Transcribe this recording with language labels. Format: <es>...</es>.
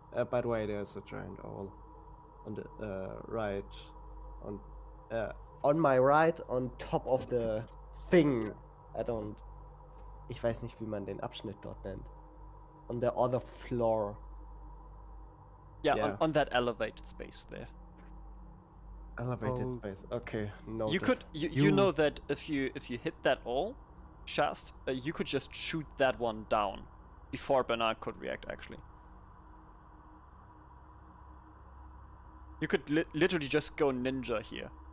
<en>By the way, there's a giant owl on the right, on my right, on top of the thing.</en> <de>Ich weiß nicht, wie man den Abschnitt dort nennt.</de> <en>On the other floor. Yeah. On that elevated space there. Elevated space. Okay. No. You know that if you hit that all, Shast, you could just shoot that one down before Bernard could react. Actually, you could literally just go ninja here.</en>